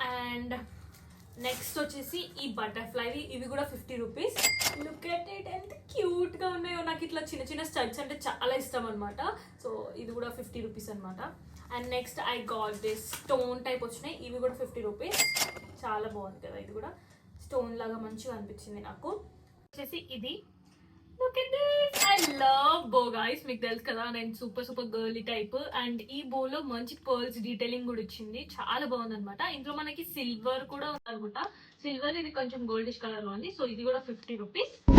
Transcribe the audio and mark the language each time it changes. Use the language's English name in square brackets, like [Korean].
[English] and next [Telugu] వచ్చేసి ఈ butterfly, ఇవి కూడా 50 రూపీస్. [English] look at it, [Telugu] ఎంత క్యూట్ గా ఉన్నాయో. నాకు ఇట్లా చిన్న చిన్న స్టడ్స్ అంటే చాలా ఇష్టం అనమాట. సో ఇది కూడా 50 రూపీస్ అనమాట. [English] and next I got this stone type [Telugu] వచ్చినాయి, ఇవి కూడా 50 రూపీస్. చాలా బాగుంది కదా, ఇది కూడా స్టోన్ లాగా మంచిగా అనిపించింది నాకు. వచ్చేసి ఇది [English] look at this, I love bow guys. [Telugu] మీకు తెలుసు కదా నేను సూపర్ గర్లీ టైప్. అండ్ ఈ బోలో మంచి పర్ల్స్ డీటెయిలింగ్ కూడా ఇచ్చింది, చాలా బాగుంది అనమాట. ఇందులో మనకి సిల్వర్ కూడా ఉంది అనుకుంటా. సిల్వర్ ఇది కొంచెం గోల్డిష్ కలర్ లో ఉంది. సో ఇది కూడా 50 రూపీస్.